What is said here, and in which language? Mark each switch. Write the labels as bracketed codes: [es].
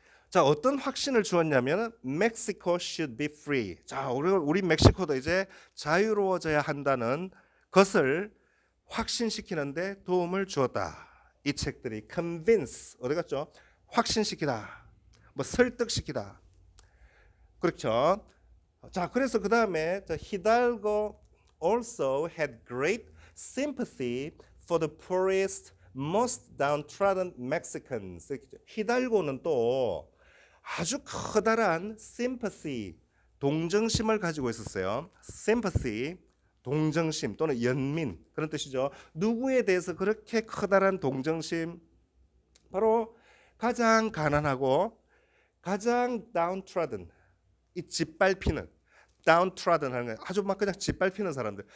[ko] 자, 어떤 확신을 주었냐면 [en] Mexico should be free. [ko] 자, 우리 멕시코도 이제 자유로워져야 한다는 것을 확신시키는데 도움을 주었다. 이 책들이 convince 어디 갔죠? 확신시키다, 뭐 설득시키다. 그렇죠. [en] 자, 그래서 그 다음에 Hidalgo also had great sympathy for the poorest, most downtrodden Mexicans. [ko] 히달고는 또 아주 커다란 sympathy, 동정심을 가지고 있었어요. sympathy, 동정심 또는 연민 그런 뜻이죠. 누구에 대해서 그렇게 커다란 동정심? 바로 가장 가난하고 가장 downtrodden, 이 짓밟히는, downtrodden 하는 거 아주 막 그냥 짓밟히는 사람들.